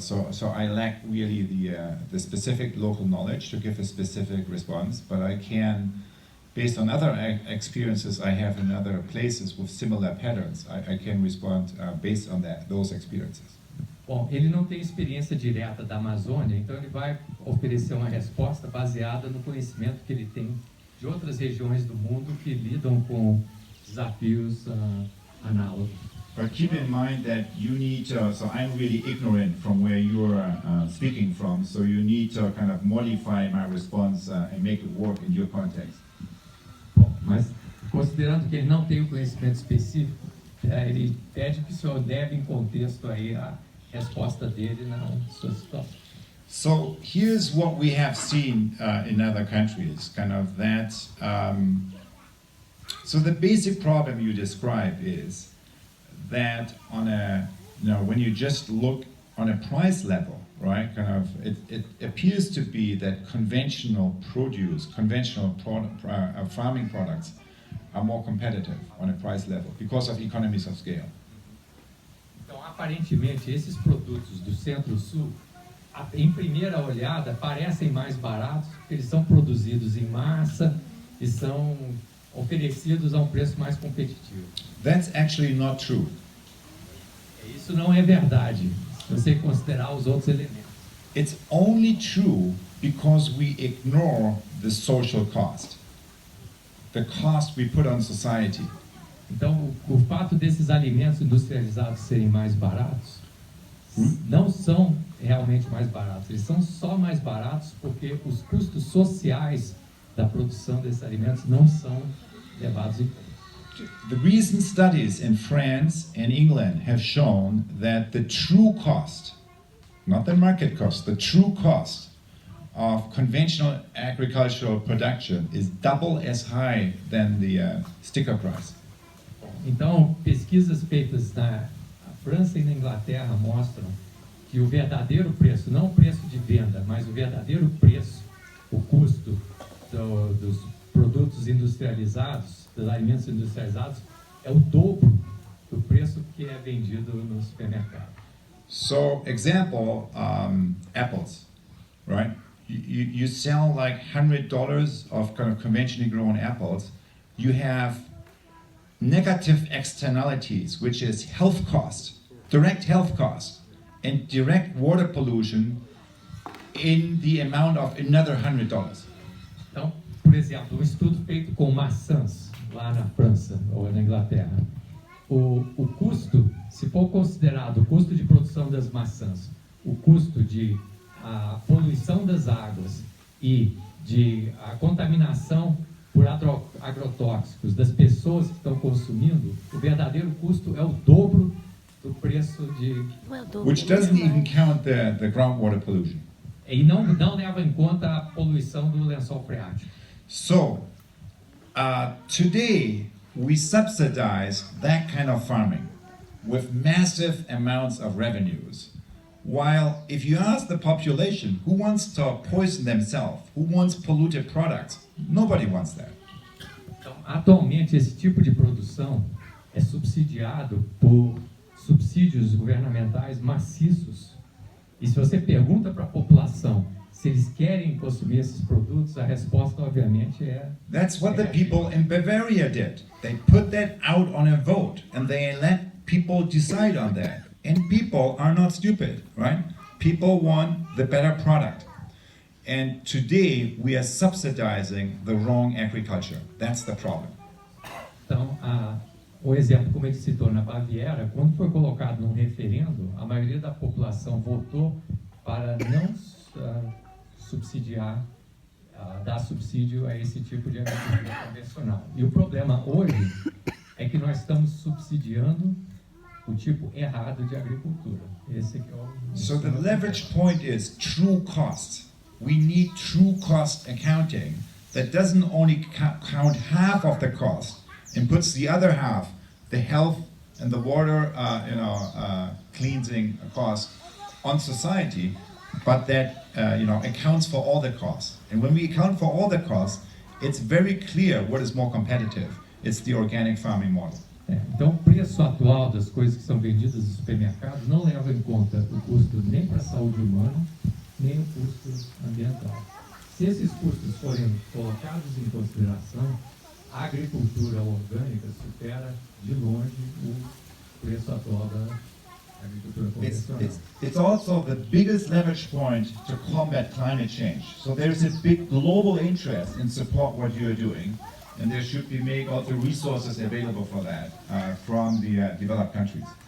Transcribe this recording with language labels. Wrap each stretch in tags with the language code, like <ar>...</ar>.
<en>So I lack really the specific local knowledge to give a specific response. But I can, based on other experiences I have in other places with similar patterns, I can respond based on those experiences.</en> <pt>Bom, ele não tem experiência direta da Amazônia, então ele vai oferecer uma resposta baseada no conhecimento que ele tem de outras regiões do mundo que lidam com desafios análogos.</pt> <en>But keep in mind that you need to, so I'm really ignorant from where you're speaking from, so you need to kind of modify my response and make it work in your context.</en> <pt>Bom, mas considerando que ele não tem o conhecimento específico, ele pede que o senhor leve em contexto aí resposta dele na sua situação.</pt> <en>So here's what we have seen in other countries, kind of that. So the basic problem you describe is that on a, when you just look on a price level, right? Kind of, it appears to be that conventional produce, farming products are more competitive on a price level because of economies of scale.</en> <pt>Então, aparentemente, esses produtos do Centro-Sul, em primeira olhada, parecem mais baratos porque eles são produzidos em massa e são oferecidos a um preço mais competitivo.</pt> <en>That's actually not true.</en> <pt>Isso não é verdade, se você considerar os outros elementos.</pt> <en>It's only true because we ignore the social cost, the cost we put on society.</en> <pt>Então, o fato desses alimentos industrializados serem mais baratos não são realmente mais baratos. Eles são só mais baratos porque os custos sociais da produção desses alimentos não são levados em conta.</pt> <en>The recent studies in France and England have shown that the true cost, not the market cost, the true cost of conventional agricultural production is double as high than the sticker price.</en> <pt>Então, pesquisas feitas na França e na Inglaterra mostram que o verdadeiro preço, não o preço de venda, mas o verdadeiro preço, o custo dos produtos industrializados, dos alimentos industrializados, é o dobro do preço que é vendido no supermercado.</pt> <en>So, example, apples, right? You sell like $100 of kind of conventionally grown apples. You have negative externalities, which is health cost, direct health cost, and direct water pollution in the amount of another $100.</en> <pt>Então, por exemplo, um estudo feito com maçãs lá na França ou na Inglaterra, o custo, se for considerado o custo de produção das maçãs, o custo de a poluição das águas e de a contaminação por agrotóxicos das pessoas que estão consumindo, o verdadeiro custo é o dobro do preço de...</pt> <en>Which doesn't even count the groundwater pollution.</en> <pt>E não leva em conta a poluição do lençol freático.</pt> <en>So, today we subsidize that kind of farming with massive amounts of revenues. While if you ask the population who wants to poison themselves, who wants polluted products, nobody wants that.</en> <pt>Então, atualmente, esse tipo de produção é subsidiado por subsídios governamentais maciços. E se você pergunta para a população se eles querem consumir esses produtos, a resposta, obviamente, é...</pt> <en>That's what the people in Bavaria did. They put that out on a vote, and they let people decide on that. And people are not stupid, right? People want the better product. And today we are subsidizing the wrong agriculture. That's the problem.</en> <pt>Então, o exemplo, como ele citou, na Baviera, quando foi colocado num referendo, a maioria da população votou para não subsidiar, dar subsídio a esse tipo de agricultura convencional. E o problema hoje é que nós estamos subsidiando o tipo errado de agricultura. Esse que é o...</pt> <en>So the leverage point is true cost. We need true cost accounting that doesn't only count half of the cost and puts the other half, the health and the water, cleansing cost on society, but that accounts for all the costs. And when we account for all the costs, it's very clear what is more competitive. It's the organic farming model.</en> <pt>Então, o preço atual das coisas que são vendidas nos supermercados não leva em conta o custo nem para a saúde humana, nem o custo ambiental. Se esses custos forem colocados em consideração, a agricultura orgânica supera de longe o preço atual da agricultura convencional.</pt> <en>It's also the biggest leverage point to combat climate change. So there's a big global interest in support what you're doing. And there should be made also resources available for that from the developed countries.</en>